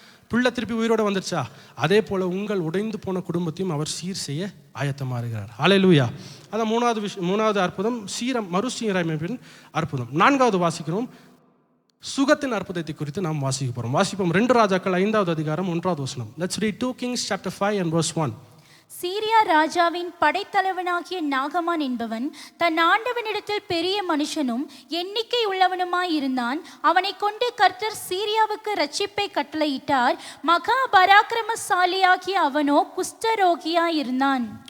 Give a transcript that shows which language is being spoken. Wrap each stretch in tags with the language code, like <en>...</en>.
<ta>பிள்ளை திருப்பி உயிரோடு வந்துருச்சா, அதே போல் உங்கள் உடைந்து போன குடும்பத்தையும் அவர் சீர் செய்ய ஆயத்தமாக இருக்கிறார். ஹல்லேலூயா. அதான் 3வது அற்புதம், மறுசீரமைப்பின் அற்புதம். 4வது வாசிக்கிறோம், சுகத்தின் அற்புதத்தை குறித்து நாம் வாசிக்க போகிறோம். வாசிப்போம் 2 ராஜாக்கள் 5வது அதிகாரம் 1வது வசனம்.</ta> <en>Let's read 2 Kings chapter 5 and verse 1.</en> <ta>Syria ராஜாவின் படைத்தலைவனாகிய நாகமான் என்பவன் தன் ஆண்டவனிடத்தில் பெரிய மனுஷனும் எண்ணிக்கை உள்ளவனுமாயிருந்தான். அவனை கொண்டு கர்த்தர் சீரியாவுக்கு ரட்சிப்பை கட்டளையிட்டார். மகா பராக்கிரமசாலியாகிய அவனோ குஷ்டரோகியாயிருந்தான்.</ta>